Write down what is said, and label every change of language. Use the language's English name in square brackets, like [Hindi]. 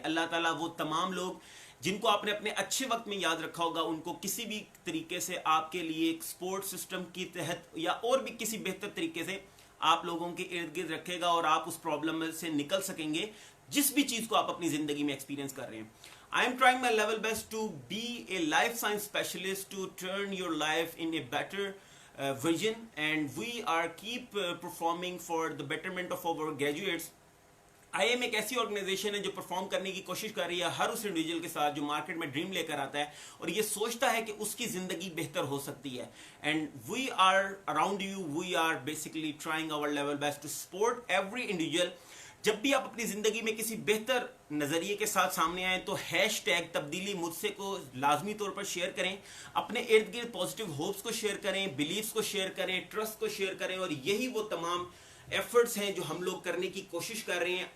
[Urdu] اللہ تعالیٰ وہ تمام لوگ جن کو آپ نے اپنے اچھے وقت میں یاد رکھا ہوگا, ان کو کسی بھی طریقے سے آپ کے لیے ایک سپورٹ سسٹم کی تحت یا اور بھی کسی بہتر طریقے سے آپ لوگوں کے ارد گرد رکھے گا, اور آپ اس پرابلم سے نکل سکیں گے جس بھی چیز کو آپ اپنی زندگی میں ایکسپیرینس کر رہے ہیں. [English] I am trying my level best to be a life science specialist to turn your life in a better vision, and we are keep performing for the betterment of our graduates. [Urdu] I am ایک ایسی organization ہے جو perform کرنے کی کوشش کر رہی ہے ہر اس انڈیویجول کے ساتھ جو مارکیٹ میں ڈریم لے کر آتا ہے اور یہ سوچتا ہے کہ اس کی زندگی بہتر ہو سکتی ہے. [English] And we are around you, we are basically trying our level best to support every individual. [Urdu] جب بھی آپ اپنی زندگی میں کسی بہتر نظریے کے ساتھ سامنے آئیں تو ہیش ٹیگ تبدیلی مجھ سے کو لازمی طور پر شیئر کریں, اپنے ارد گرد پازیٹیو ہوپس کو شیئر کریں, بلیفس کو شیئر کریں, ٹرسٹ کو شیئر کریں, اور یہی وہ تمام ایفرٹس ہیں جو ہم لوگ کرنے کی کوشش کر رہے ہیں.